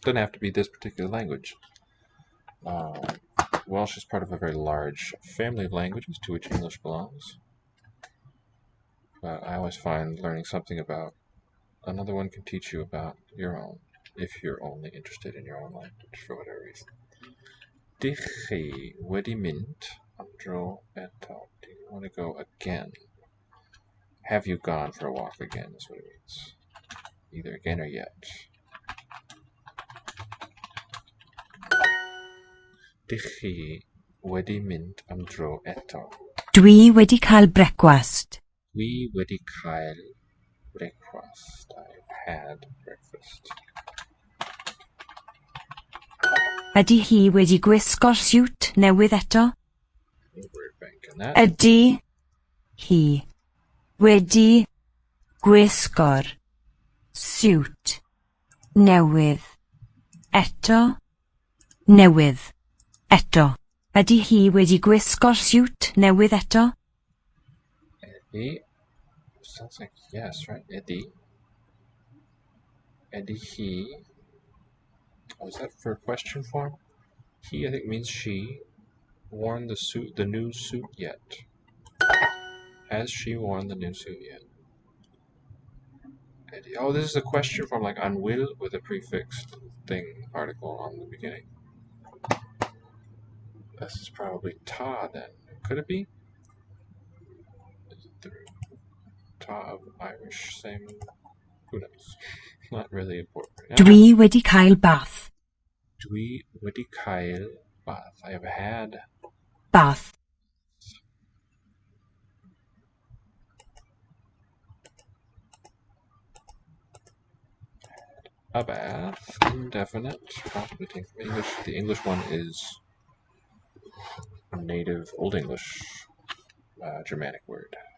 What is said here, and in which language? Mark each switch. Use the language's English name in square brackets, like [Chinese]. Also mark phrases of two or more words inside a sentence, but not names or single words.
[English] Doesn't have to be this particular language. Welsh is part of a very large family of languages to which English belongs. I always find learning something about another one can teach you about your own, if you're only interested in your own language for whatever reason. [Welsh] Dych chi wedi mynd am dro eto? [English] Do you want to go again? Have you gone for a walk again is what it means. Either again or yet. [Welsh] Dych chi wedi mynd am dro eto. Dwi wedi cael brecwast. Dwi wedi cael breakfast. [English] I've had breakfast. [Welsh] Ydy hi wedi gwisgo'r siwt newydd eto? [English] No word bank in that. [Welsh] Ydy hi wedi gwisgo'r siwt newydd eto? Newydd eto. Ydy hi wedi gwisgo'r siwt newydd eto? [English] Eddie. Sounds like yes, right? Eddie. [Welsh] Eddie he. [English] Oh, is that for question form? He, I think, means she. Worn the suit, the new suit yet? Has she worn the new suit yet? Eddie. Oh, this is a question form like on will with a prefixed thing article on the beginning. This is probably ta then. Could it be? Is it the ta of Irish? Same. Who knows? Not really important right now. [Welsh] Dwi wedi cael bath. Dwi wedi cael bath. [English] I have had Bath. a bath. Indefinite. Probably taken from English. The English one is a native Old English Germanic word.